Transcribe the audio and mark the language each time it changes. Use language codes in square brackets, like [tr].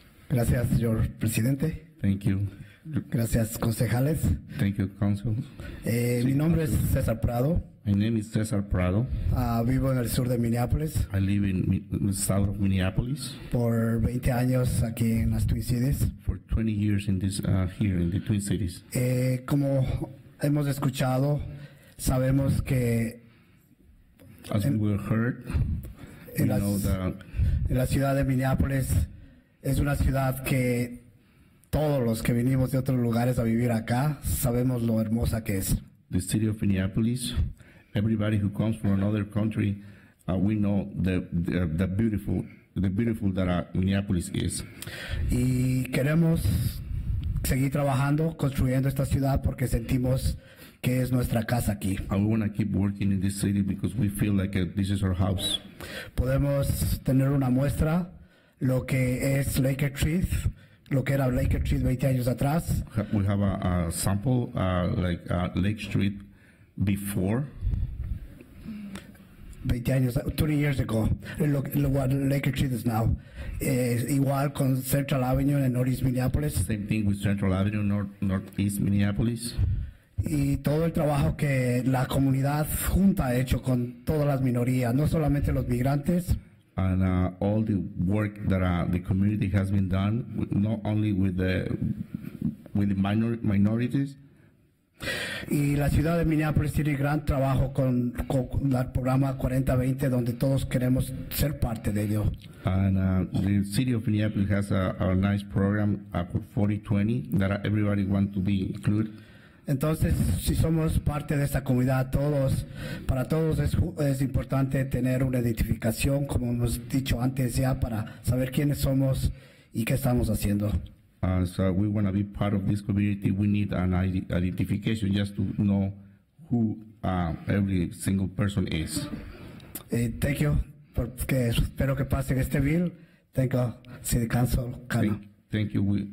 [es] Gracias, señor presidente. [en] Thank you. [es] Gracias, concejales. [en] Thank you, Council. [es] Mi nombre es César Prado. [en] My name is Cesar Prado. [es] Vivo en el sur de Minneapolis. [en] I live in the south of Minneapolis. [es] Por 20 años aquí en las Twin Cities. [en] For 20 years in this here in the Twin Cities. [es] Como hemos escuchado, sabemos que [en] as we were heard, [es] en la ciudad de Minneapolis es una ciudad que todos los que venimos de otros lugares a vivir acá sabemos lo hermosa que es. [en] The city of Minneapolis, everybody who comes from another country, we know the beautiful that Minneapolis is. [es] Y queremos seguir trabajando, construyendo esta ciudad porque sentimos que es nuestra casa aquí. [en] And we want to keep working in this city because we feel like this is our house. [es] Podemos tener una muestra lo que es Lake Street, lo que era Lake Street 20 años atrás. [en] We have a sample like Lake Street before. 20 years ago, what Lake Street is now. [es] Igual con Central Avenue en Northeast Minneapolis. [en] Same thing with Central Avenue, Northeast Minneapolis. [es] Y todo el trabajo que la comunidad junta ha hecho con todas las minorías, no solamente los migrantes. [en] And all the work that the community has been done, not only with the minorities. [es] Y la ciudad de Minneapolis tiene gran trabajo con el programa 4020, donde todos queremos ser parte de ello. [en] And the city of Minneapolis has a nice program, 4020, that everybody wants to be included. [es] Entonces, si somos parte de esta comunidad, para todos es importante tener una identificación, como hemos dicho antes ya, para saber quiénes somos y qué estamos haciendo. [en] So we want to be part of this community. We need an identification just to know who every single person is. Thank you. [es] Porque espero que pase este bill. [en] Thank you, City Council. Thank you.